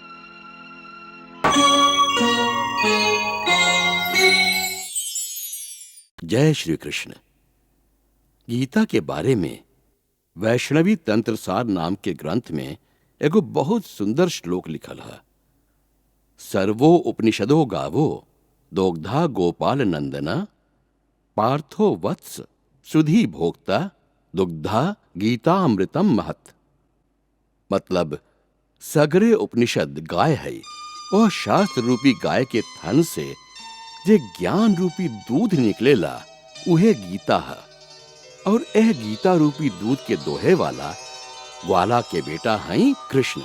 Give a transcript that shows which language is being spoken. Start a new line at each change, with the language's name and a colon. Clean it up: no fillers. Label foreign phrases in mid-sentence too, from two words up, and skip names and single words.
Bhojpuri: जय श्री कृष्ण। गीता के बारे में वैष्णवी तंत्र सार नाम के ग्रंथ में एगो बहुत सुंदर श्लोक लिखल है।
Sanskrit: सर्वो उपनिषदो गावो दोग्धा गोपाल नंदना पार्थो वत्स सुधी भोक्ता दुग्धा गीता अमृतम महत।
Bhojpuri: मतलब सगरे उपनिषद गाय है, वह शास्त्र रूपी गाय के थन से जे ज्ञान रूपी दूध निकलेला उहे गीता है, और यह गीता रूपी दूध के दोहे वाला ग्वाला के बेटा हैं कृष्ण।